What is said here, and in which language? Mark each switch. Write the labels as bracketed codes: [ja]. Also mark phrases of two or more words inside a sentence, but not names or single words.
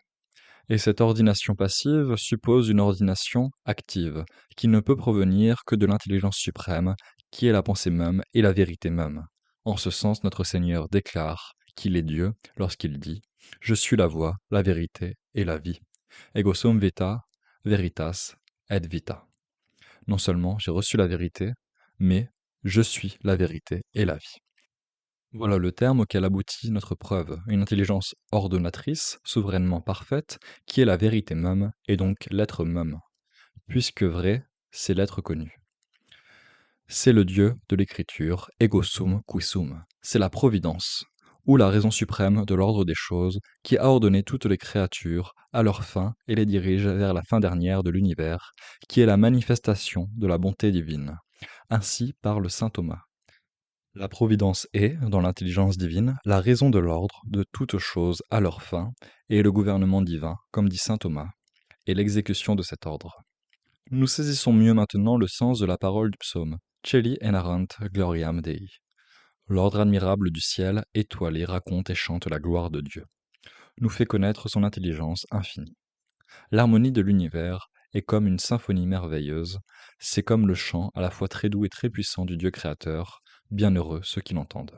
[fr] Et cette ordination passive suppose une ordination active, qui ne peut provenir que de l'intelligence suprême, qui est la pensée même et la vérité même. En ce sens, notre Seigneur déclare qu'il est Dieu lorsqu'il dit « Je suis la voie, la vérité et la vie. [la] Ego sum vita, veritas et vita. [fr] » Non seulement j'ai reçu la vérité, mais je suis la vérité et la vie. Voilà le terme auquel aboutit notre preuve, une intelligence ordonnatrice, souverainement parfaite, qui est la vérité même, et donc l'être même, puisque vrai, c'est l'être connu. C'est le Dieu de l'écriture, [la] ego sum qui sum. [fr] C'est la providence, ou la raison suprême de l'ordre des choses, qui a ordonné toutes les créatures à leur fin et les dirige vers la fin dernière de l'univers, qui est la manifestation de la bonté divine. Ainsi parle saint Thomas. La providence est, dans l'intelligence divine, la raison de l'ordre de toutes choses à leur fin, et le gouvernement divin, comme dit saint Thomas, et l'exécution de cet ordre. Nous saisissons mieux maintenant le sens de la parole du psaume. [la] Celi enarrant gloriam Dei. [fr] L'ordre admirable du ciel, étoilé, raconte et chante la gloire de Dieu, nous fait connaître son intelligence infinie. L'harmonie de l'univers est comme une symphonie merveilleuse, c'est comme le chant à la fois très doux et très puissant du Dieu créateur, bienheureux ceux qui l'entendent.